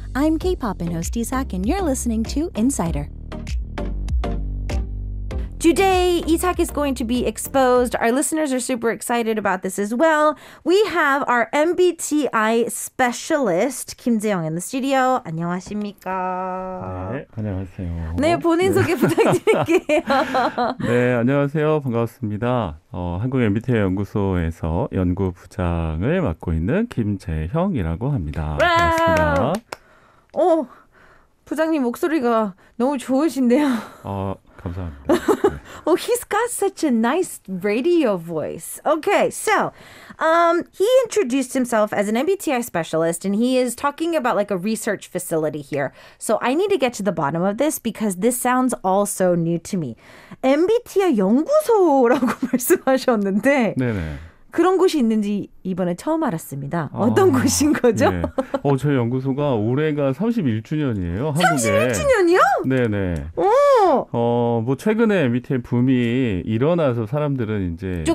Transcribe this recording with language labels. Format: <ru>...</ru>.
<en>I'm K-pop and host Isak, and you're listening to Insider. Today, Isak is going to be exposed. Our listeners are super excited about this as well. We have our MBTI specialist, Kim Jae-young, in the studio.</en> <ko>안녕하십니까? 네, 안녕하세요. 네, 본인 소개 부탁드릴게요. 네, 안녕하세요. 반갑습니다. 한국 MBTI 연구소에서 연구부장을 맡고 있는 김재형이라고 합니다. 반갑습니다. 부장님 목소리가 너무 좋으신데요. 감사합니다. 네.</ko> <en>Oh, he's got such a nice radio voice. Okay, so he introduced himself as an MBTI specialist, and he is talking about like a research facility here. So I need to get to the bottom of this because this sounds all so new to me.</en> <ko>MBTI 연구소라고 말씀하셨는데 네네. 그런 곳이 있는지 이번에 처음 알았습니다. 어떤 곳인 거죠? 네. 저희 연구소가 올해가 31주년이에요. 한국에. 31주년이요? 네네. 오! 뭐 최근에 MBTI 붐이 일어나서 사람들은 이제</ko>